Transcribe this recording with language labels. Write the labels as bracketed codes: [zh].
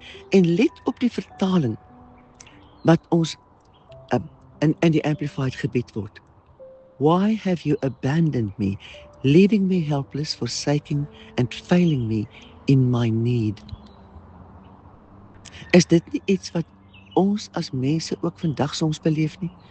[af] En let op die vertaling wat ons in die Amplified gebied word. [en] Why have you abandoned me, leaving me helpless, forsaking and failing me in my need? [af] Is dit nie iets wat ons as mense ook vandag soms beleef nie?